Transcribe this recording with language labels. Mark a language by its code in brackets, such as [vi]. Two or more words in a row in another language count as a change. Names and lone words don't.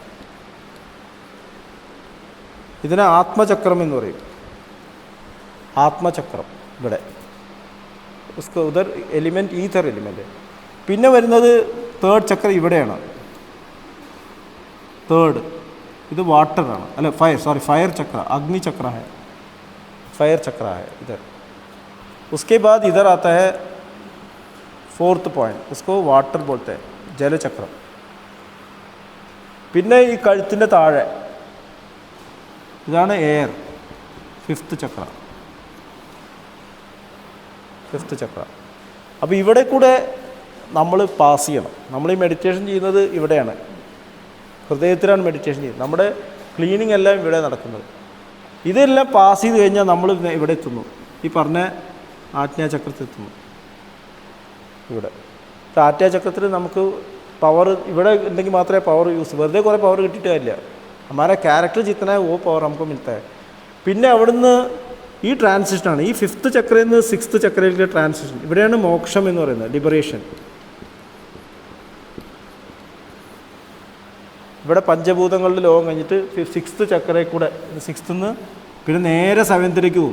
[ml] ഇതിനെ ആത്മചക്രം എന്ന് പറയും. ആത്മചക്രം ഇവിടെ [en] other element ether element. [ml] പിന്നെ വരുന്നത് തേർഡ് ചക്ര ഇവിടെയാണ്. തേർഡ് ഇത് വാട്ടറാണ്, അല്ല ഫയർ ചക്ര, [hi] अग्नि चक्र है, फायर चक्र है इधर. उसके बाद इधर आता है [en] fourth point, [hi] उसको वाटर बोलते हैं, जलचक्र. [ml] പിന്നെ ഈ കഴുത്തിൻ്റെ താഴെ ഇതാണ് എയർ, ഫിഫ്ത്ത് ചക്ര. അപ്പോൾ ഇവിടെ കൂടെ നമ്മൾ പാസ് ചെയ്യണം. നമ്മൾ ഈ മെഡിറ്റേഷൻ ചെയ്യുന്നത് ഇവിടെയാണ്, ഹൃദയത്തിലാണ് മെഡിറ്റേഷൻ ചെയ്യുന്നത്. നമ്മുടെ ക്ലീനിങ് എല്ലാം ഇവിടെ നടക്കുന്നത്. ഇതെല്ലാം പാസ് ചെയ്ത് കഴിഞ്ഞാൽ നമ്മൾ ഇവിടെ എത്തുന്നു, ഈ പറഞ്ഞ ആജ്ഞാചക്രത്തിൽ എത്തുന്നു. ഇവിടെ ആജ്ഞാചക്രത്തിൽ നമുക്ക് പവർ ഇവിടെ ഉണ്ടെങ്കിൽ മാത്രമേ [en] power use, [ml] വെറുതെ കുറേ പവർ കിട്ടിയിട്ട് കാര്യമില്ല. [hi] हमारा ക്യാരക്ടർ जितना है वो पावर हमको मिलता है. [ml] പിന്നെ അവിടുന്ന് ഈ ട്രാൻസിഷനാണ് ഈ ഫിഫ്ത്ത് ചക്രയിൽ നിന്ന് സിക്സ്ത് ചക്രയിലെ ട്രാൻസിഷൻ. ഇവിടെയാണ് മോക്ഷം എന്ന് പറയുന്നത്, ലിബറേഷൻ. ഇവിടെ പഞ്ചഭൂതങ്ങളുടെ ലോകം കഴിഞ്ഞിട്ട് സിക്സ്ത് ചക്രയിൽ കൂടെ, സിക്സ്ത്തിൽ നിന്ന് പിന്നെ നേരെ സെവൻത്തിലേക്ക് പോകും.